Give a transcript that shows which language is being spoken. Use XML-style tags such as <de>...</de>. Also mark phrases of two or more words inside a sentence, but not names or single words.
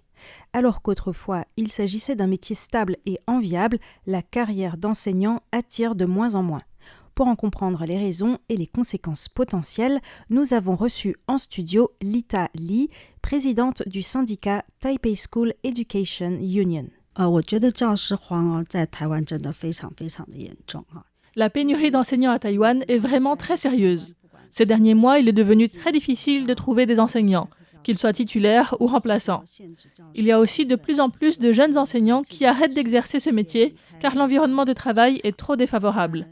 <fr>Alors qu'autrefois il s'agissait d'un métier stable et enviable, la carrière d'enseignant attire de moins en moins. Pour en comprendre les raisons et les conséquences potentielles, nous avons reçu en studio Lita Li, présidente du syndicat Taipei School Education Union.</fr> <zh>我觉得教师荒在台湾真的非常非常的严重</zh> <fr>La pénurie d'enseignants à Taïwan est vraiment très sérieuse. Ces derniers mois, il est devenu très difficile de trouver des enseignants, qu'ils soient titulaires ou remplaçants. Il y a aussi de plus en plus de jeunes enseignants qui arrêtent d'exercer ce métier car l'environnement de travail est trop défavorable.</fr>